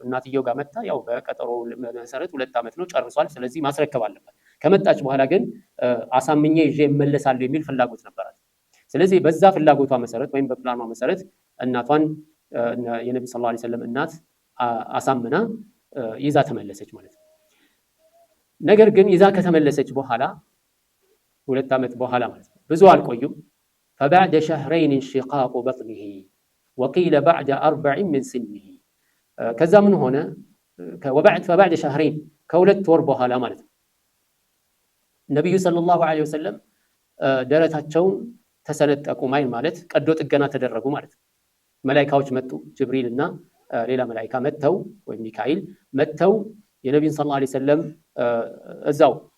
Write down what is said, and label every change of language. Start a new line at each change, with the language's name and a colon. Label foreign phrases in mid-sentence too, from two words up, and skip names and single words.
Amharic: እናትየው ጋር መጣ። ያው በቀጠሮ መሰረት 2 ዓመት ነው ጨርሷል። ስለዚህ ማስረከብ አለባት። ከመጣች በኋላ ግን አሳምኜ ይዤ እመለሳለሁ የሚል ፍላጎት ነበራት። ስለዚህ በዛ ፍላጎቷ መሰረት ወይም በፕላኗ መሰረት እናቷን የነብዩ ሰለላሁ
Arabic: عليه وسلم
Amharic: እናት አሳምና ይዛ ተመለሰች ማለት ነው። ነገር ግን ይዛ ከተመለሰች በኋላ 2 ዓመት በኋላ ማለት ነው ብዙ አልቆዩም።
Arabic: فبعد شهرين انشقاق بطنه وقيل بعد 4 من سنه
Amharic: ከዛ ምን ሆነ
Arabic: فبعد شهرين
Amharic: ከሁለት ወር በኋላ ማለት ነው ነብዩ
Arabic: صلى الله عليه وسلم
Amharic: ደረታቸውን ተሰነጠቁ ማለት ቀዶ ጥገና ተደረጉ ማለት ነው። መላእክቶች መጡ። ጅብሪል እና ሌላ መላእክት መተው ወይም ሚካኤል መተው የነብዩን
Arabic: صلى الله عليه وسلم
Amharic: እዛው